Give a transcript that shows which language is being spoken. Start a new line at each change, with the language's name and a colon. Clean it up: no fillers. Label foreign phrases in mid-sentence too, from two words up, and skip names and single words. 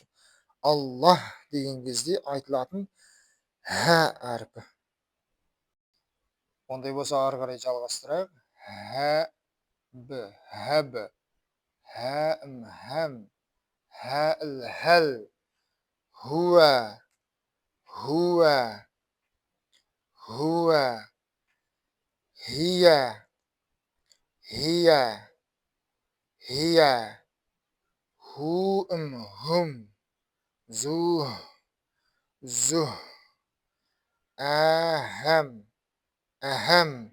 Kazakh: Аллах деген кезде айтылатын ha әріпі. Ондай болса ары қарай жалғастырайық. Хәб, хәб, хәм, хәм, хәл, хәл, хуа, хуа, хуа, хия, хия, хия, хум, зух, зух, أهم أهم